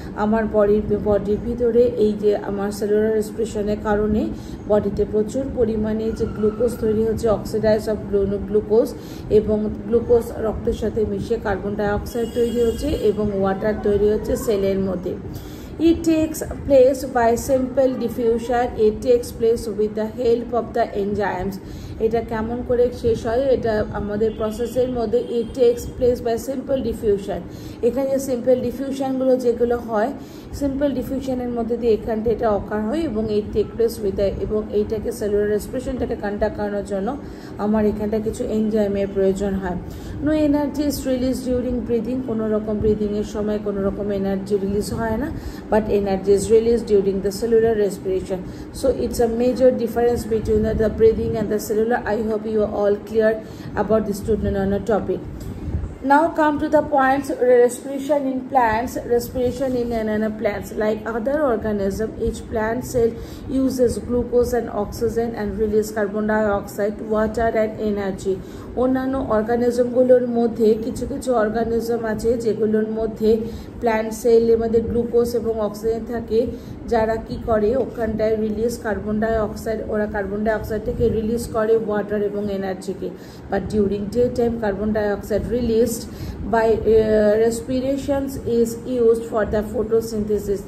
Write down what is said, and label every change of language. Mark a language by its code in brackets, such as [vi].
[bn] আমার বডির ভিতরে এই যে আমার সেলুলার রেসপিরেশনের কারণে বডিতে প্রচুর পরিমাণে যে গ্লুকোজ তৈরি হচ্ছে, অক্সিডাইজ অফ গ্লুকোজ, এবং গ্লুকোজ রক্তের সাথে মিশে কার্বন ডাইঅক্সাইড তৈরি হচ্ছে এবং ওয়াটার তৈরি হচ্ছে সেলের মধ্যে। [en] It takes place by simple diffusion. It takes place with the help of the enzymes. [bn] এটা কেমন করে শেষ হয়, এটা আমাদের প্রসেসের মধ্যে [en] It takes place by simple diffusion. [bn] এখানে সিম্পল ডিফিউশনগুলো যেগুলো হয়, সিম্পল ডিফিউশনের মধ্যে দিয়ে এখানটা এটা অকার হয় এবং এই টেক প্লেস উইথ, এবং এইটাকে সেলুলার রেসপিরেশনটাকে কন্ডাক্ট করানোর জন্য আমার এখানটা কিছু এনজাইমের প্রয়োজন হয়। [en] No energy is release during breathing. [bn] কোনো রকম ব্রিদিংয়ের সময় কোনো রকম এনার্জি রিলিজ হয় না, [en] but energy is released during the cellular respiration. So it's a major difference between the breathing and the cellular. I hope you are all clear about this student on a topic. Now come to the points, respiration in plants, respiration in plants. Like other organism, each plant cell uses glucose and oxygen and release carbon dioxide, water and energy. [bn] অন্যান্য অর্গানিজমগুলোর মধ্যে কিছু কিছু organism আছে যেগুলোর মধ্যে plant সেলের মধ্যে glucose এবং অক্সিজেন থাকে, যারা কি করে ওখানটায় রিলিজ কার্বন ডাইঅক্সাইড, ওরা কার্বন ডাইঅক্সাইডটাকে রিলিজ করে ওয়াটার এবং এনার্জিকে। [en] But during day time carbon dioxide released by respirations is used for the photosynthesis.